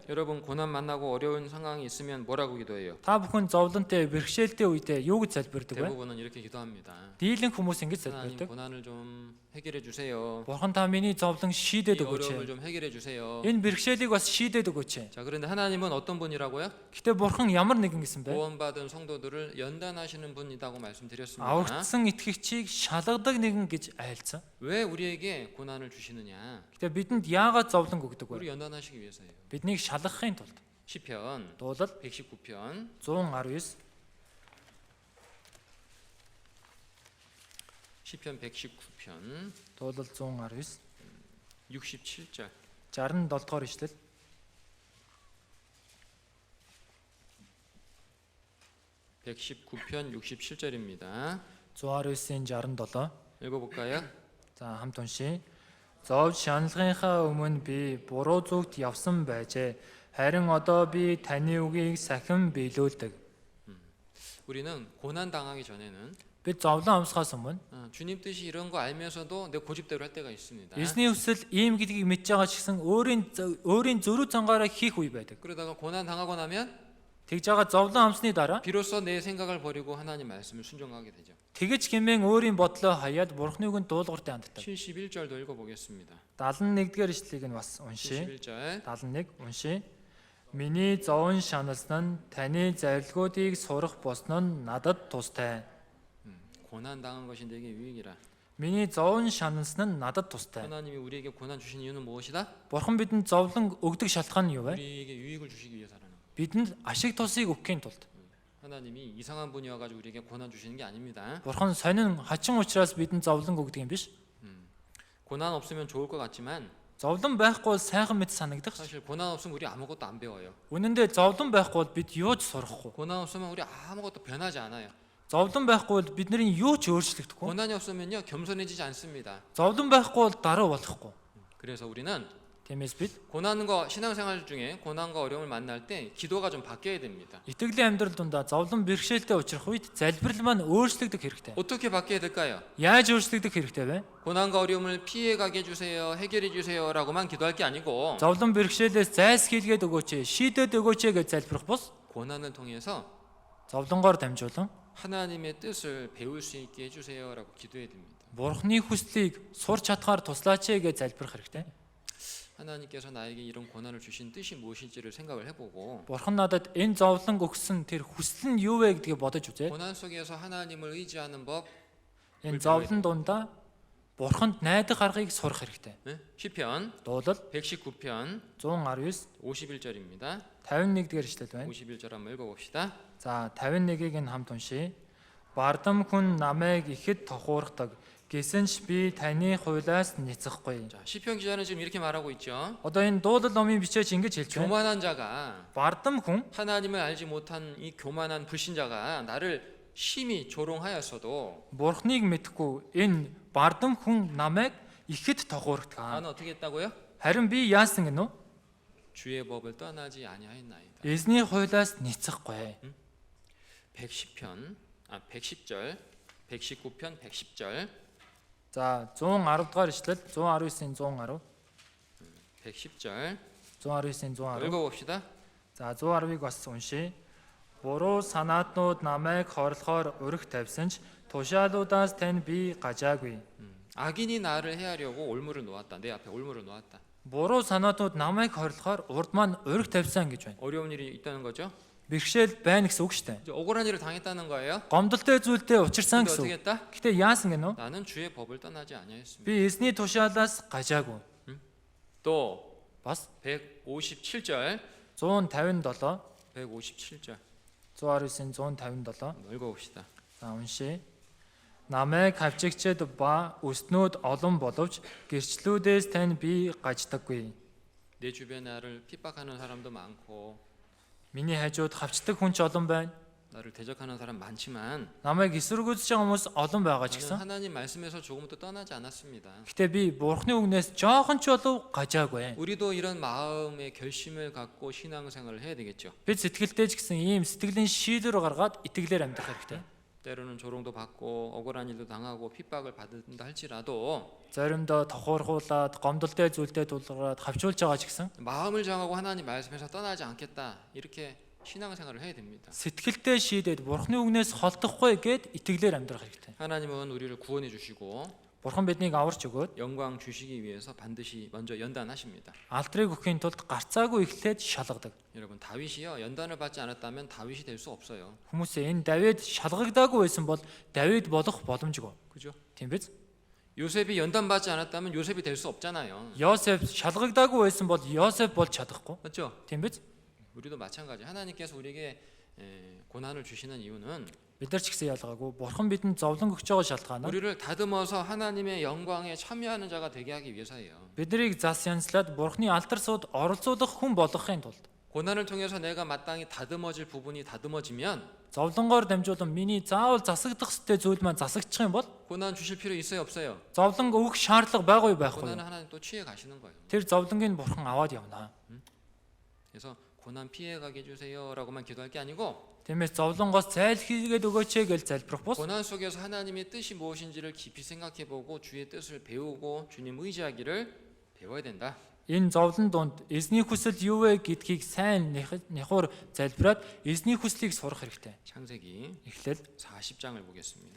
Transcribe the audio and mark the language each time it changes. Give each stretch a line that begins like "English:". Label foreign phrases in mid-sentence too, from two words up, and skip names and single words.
Korean: 여러분 고난 만나고 어려운 상황이 있으면 뭐라고 기도해요?
Mongolian: Та бүхэн зовлонтой, бэрхшээлтэй үедээ юу гэж залбирдаг вэ?
Korean: 대부분은 이렇게 기도합니다.
Mongolian: Дийлэн хүмүүс ингэж
Korean: 하나님
Mongolian: залбирдаг.
Korean: 고난을 좀 해결해 주세요.
Mongolian: Бурхан та миний зовлон
Korean: 이
Mongolian: шийдээд
Korean: 어려움을
Mongolian: өгөөч.
Korean: 좀 해결해 주세요.
Mongolian: Энэ бэрхшээлийг бас шийдээд өгөөч.
Korean: 자, 그런데 하나님은 어떤 분이라고요?
Mongolian: Гэхдээ Бурхан ямар нэгэн гэсэн бэ?
Korean: 구원받은 성도들을 연단하시는 분이라고 말씀드렸습니다.
Mongolian: Аврагдсан итгэгчийг шалгадаг нэгэн гэж айлцсан.
Korean: 왜 우리에게 고난을 주시느냐?
Mongolian: Гэхдээ бидэнд яагаад зовлон өгдөг вэ?
Korean: 우리 연단하시기 위해서예요.
Mongolian: Биднийг шалгахын тулд.
Korean: 시편
Mongolian: Дуулал
Korean: 119편
Mongolian: 119,
Korean: 시편 119편
Mongolian: дуулал 119,
Korean: 67절
Mongolian: 67 дугаар ишлэл.
Korean: (119편) 67절입니다.
Mongolian: 119-ийн 67.
Korean: 읽어볼까요?
Mongolian: За хамт уншия. Зов шаналгынхаа өмнө би буруу зүгт явсан байжээ. Харин одоо би таны үгийг сахин биелүүлдэг.
Korean: 우리는 고난 당하기 전에는
Mongolian: Бид зовлон амсахаас өмнө
Korean: 주님 뜻이 이런 거 알면서도 내 고집대로 할 때가 있습니다.
Mongolian: Эзний хүсэл ийм гэдгийг мэдж байгаа ч гэсэн өөрийн зөрүү цангаараа хийх үе байдаг.
Korean: 그러다가 고난 당하고 나면
Mongolian: Тэгж байгаа зовлон амсны дараа
Korean: 비로소 내 생각을 버리고 하나님 말씀을 순종하게 되죠.
Mongolian: тэгэж хэмээн өөрийн бодлоо хаяад Бурхны үгэнд дуулууртай ханддаг.
Korean: 71절도 읽어보겠습니다.
Mongolian: 71-р ишлэлийг нь бас уншия.
Korean: 71절
Mongolian: 71 уншия. Миний зовн шаналсан нь таны зарилгуудыг сурах болсон нь надад тустай.
Korean: 고난 당한 것이 내게 유익이라.
Mongolian: Миний зовн шаналсан нь надад тустай.
Korean: 하나님이 우리에게 고난 주신 이유는 무엇이다?
Mongolian: Бурхан бидэнд зовлон өгдөг шалтгаан нь юу вэ?
Korean: 우리에게 유익을 주시기 위해서라는 거.
Mongolian: Бидэнд ашиг тусыг өгөхийн тулд.
Korean: 하나님이 이상한 분이어 가지고 우리에게 고난 주시는 게 아닙니다.
Mongolian: Бурхан сонин хачин учраас бидэнд зовлон өгдөг юм биш.
Korean: 고난 없으면 좋을 것 같지만
Mongolian: Зовлон байхгүй бол сайхан мэт санагдах.
Korean: 사실 고난 없으면 우리 아무것도 안 배워요.
Mongolian: Үнэндээ зовлон байхгүй бол бид юу ч сурахгүй.
Korean: 고난 없으면 우리 아무것도 변하지 않아요.
Mongolian: Зовлон байхгүй бол бидний юу ч өөрчлөгдөхгүй.
Korean: 고난이 없으면요 겸손해지지 않습니다.
Mongolian: Зовлон байхгүй бол даруй болохгүй.
Korean: 그래서 우리는
Mongolian: Тиймээс бид
Korean: 고난과 신앙생활 중에 고난과 어려움을 만날 때 기도가 좀 바뀌어야 됩니다.
Mongolian: итгэлийн амьдрал дундаа зовлон бэрхшээлтэй учрах үед залбирал маань өөрчлөгдөх хэрэгтэй.
Korean: 어떻게 바뀌어야 될까요?
Mongolian: Яаж өөрчлөгдөх хэрэгтэй вэ?
Korean: 고난과 어려움을 피해 가게 해주세요, 해결해 주세요라고만 기도할 게 아니고
Mongolian: Зовлон бэрхшээлээс зайлсхийлгээд өгөөч, шийдээд өгөөч гэж залбирах бус
Korean: 고난을 통해서
Mongolian: зовлонгоор дамжуулан
Korean: 하나님의 뜻을 배울 수 있게 해주세요라고 기도해야 됩니다.
Mongolian: Бурхны хүслийг сурч чадхаар туслаач гэж залбирах хэрэгтэй.
Korean: 하나님께서 나에게 이런 고난을 주신 뜻이 무엇인지를 생각을 해보고
Mongolian: Бурхан надад энэ зовлон өгсөн тэр хүсэл нь юу вэ гэдгийг бодож үзье.
Korean: 고난 속에서 하나님을 의지하는 법
Mongolian: Энэ зовлон дундаа Бурханд найдах аргыг сурах хэрэгтэй.
Korean: 네? 시편
Mongolian: Дуулал
Korean: 119편
Mongolian: 119
Korean: 51절입니다.
Mongolian: 51-р эшлэл байна.
Korean: 51절 한번 읽어봅시다.
Mongolian: За 51-ийг нь хамт уншийе. Бардам хүн намайг ихэд тохуурдаг. Гэсэн ч би таны хуулиас няцахгүй.
Korean: 자, 시편 기자는 지금 이렇게 말하고 있죠.
Mongolian: Одоо энэ дуулал номын бичээч ингэж хэлж байна.
Korean: 교만한 자가
Mongolian: Бардам хүн
Korean: 하나님을 알지 못한 이 교만한 불신자가 나를 심히 조롱하였어도
Mongolian: Бурхныг мэдхгүй энэ бардам хүн намайг ихэд тохуурдаг.
Korean: 나는 어떻게 했다고요?
Mongolian: Харин би яасан гэнэ үү?
Korean: 주의 법을 떠나지 아니하였나이다.
Mongolian: Эзний хуулиас няцахгүй.
Korean: 110편 110절 119편 110절
Mongolian: За 110 дугаар эшлэл 119-ийн 110
Korean: 110절
Mongolian: 119-ийн 110
Korean: 읽어봅시다.
Mongolian: За 110-ыг бас уншийе. Буруу санаатнууд намайг хорлохоор өрх тавьсан ч тушаалуудаас тань би гажаагүй.
Korean: 악인이 나를 해하려고 올무를 놓았다. 내 앞에 올무를 놓았다.
Mongolian: Буруу санаатнууд намайг хорлохоор урд маань өрх тавьсан гэж байна.
Korean: 어려운 일이 있다는 거죠.
Mongolian: Бэрхшээл байна гэсэн үг шүү дээ.
Korean: 이제 억울한 일을 당했다는 거예요.
Mongolian: Гомдолтой зүйлдээ учирсан
Korean: 근데
Mongolian: гэсэн
Korean: 어떻게
Mongolian: үг.
Korean: 했다?
Mongolian: Гэтэ яасан гэнэ үү?
Korean: 나는 주의 법을 떠나지 아니하였습니다.
Mongolian: Би эзний тушаалаас гажаагүй.
Korean: 또
Mongolian: Бас
Korean: 157절
Mongolian: 157
Korean: 157절
Mongolian: 119-ийн 157
Korean: 한번 읽어봅시다.
Mongolian: За уншия. Намайг хавчигчэд ба өснүүд олон боловч гэрчлүүдээс тань би гаждаггүй.
Korean: 내 주변에 나를 핍박하는 사람도 많고
Mongolian: Миний хажууд хавчдаг хүн ч олон байна.
Korean: 나를 대적하는 사람 많지만
Mongolian: Намайг эсэргүүцэж байгаа хүмүүс олон байгаа ч
Korean: 저는
Mongolian: гэсэн.
Korean: 하나님 말씀에서 조금도 떠나지 않았습니다.
Mongolian: Гэтэ би Бурхны үгнээс жоохон ч болов гажаагүй.
Korean: 우리도 이런 마음의 결심을 갖고 신앙생활을 해야 되겠죠.
Mongolian: Бид сэтгэлдээ ч гэсэн ийм сэтгэлийн шийдвэр гаргаад итгэлээр амьдрах хэрэгтэй.
Korean: 때로는 조롱도 받고 억울한 일도 당하고 핍박을 받는다 할지라도
Mongolian: Заримдаа тохуурхуулаад, гомдолтой зүйлдээ тулгараад хавчуулж байгаа ч гэсэн
Korean: 마음을 정하고 하나님 말씀에서 떠나지 않겠다 이렇게 신앙생활을 해야 됩니다.
Mongolian: сэтгэлдээ шийдээд Бурхны үгнээс холдохгүй гэд итгэлээр амьдрах хэрэгтэй.
Korean: 하나님은 우리를 구원해 주시고
Mongolian: Бурхан биднийг аварч өгөөд
Korean: 영광 주시기 위해서 반드시 먼저 연단하십니다.
Mongolian: алдрыг өгөхийн тулд гарцаагүй эхлээд шалгадаг.
Korean: 여러분 다윗이요 연단을 받지 않았다면 다윗이 될 수 없어요.
Mongolian: Хүмүүсээ энэ Давид шалгагдаагүй байсан бол Давид болох боломжгүй.
Korean: 그죠?
Mongolian: Тийм биз?
Korean: 요셉이 연단 받지 않았다면 요셉이 될 수 없잖아요.
Mongolian: Йосеф шалгагдаагүй байсан бол Йосеф болж чадахгүй.
Korean: 맞죠?
Mongolian: Тийм биз?
Korean: 우리도 마찬가지. 하나님께서 우리에게 고난을 주시는 이유는
Mongolian: Бид нар ч гэсэн ялгаагүй. Бурхан бидэнд зовлон өгч байгаа шалтгаан нь
Korean: 우리를 다듬어서 하나님의 영광에 참여하는 자가 되게 하기 위해서예요.
Mongolian: биднийг зас янзлаад Бурханы алтар сууд оролцуулах хүн болгохын тулд
Korean: 고난을 통해서 내가 마땅히 다듬어질 부분이 다듬어지면
Mongolian: зовлонгоор дамжуулан миний заавал засагдах ёстой зүйл маань засагдчих юм бол
Korean: 고난 주실 필요 있어요, 없어요?
Mongolian: зовлон өгөх шаардлага байхгүй юу байхгүй
Korean: 고난은
Mongolian: юу?
Korean: 하나님 또 취해 가시는 거예요.
Mongolian: Тэр зовлонгийг Бурхан аваад явна.
Korean: 그래서 고난 피해 가게 해주세요라고만 기도할 게 아니고
Mongolian: Тиймээс зовлонгоос зайлхийгээд өгөөч гэж залбирах бус.
Korean: 고난 속에서 하나님의 뜻이 무엇인지를 깊이 생각해보고 주의 뜻을 배우고 주님 의지하기를 배워야 된다.
Mongolian: Энэ зовлон донд эзний хүсэл юу вэ гэдгийг сайн нэхур залбираад эзний хүслийг сурах хэрэгтэй.
Korean: 창세기
Mongolian: Эхлэл
Korean: 40장을 보겠습니다.